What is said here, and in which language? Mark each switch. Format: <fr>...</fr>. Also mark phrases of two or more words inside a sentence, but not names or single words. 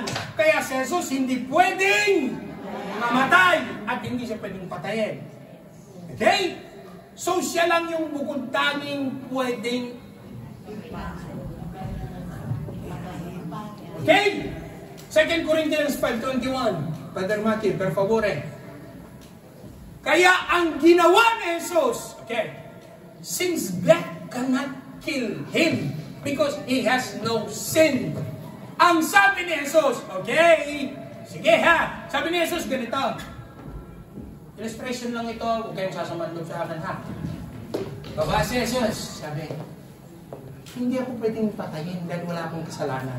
<tl>Kaya si Jesus hindi pwedeng mamatay at hindi siya pwedeng patayin. Okay? So siya lang yung bukod tanging pwedeng. Okay?</tl> <en>2 Corinthians 5:21. Brother Maki,</en> <it>per favore.</it> <tl>Kaya ang ginawa ni Jesus,</tl> <en>okay, since death cannot kill him because he has no sin.</en> <tl>Ang sabi ni Jesus, okay, sige ha, sabi ni Jesus ganito. Illustration lang ito, huwag kayong sasamandog sa akin, ha? Baba si Jesus, sabi, hindi ako pwedeng patayin dahil wala akong kasalanan.</tl>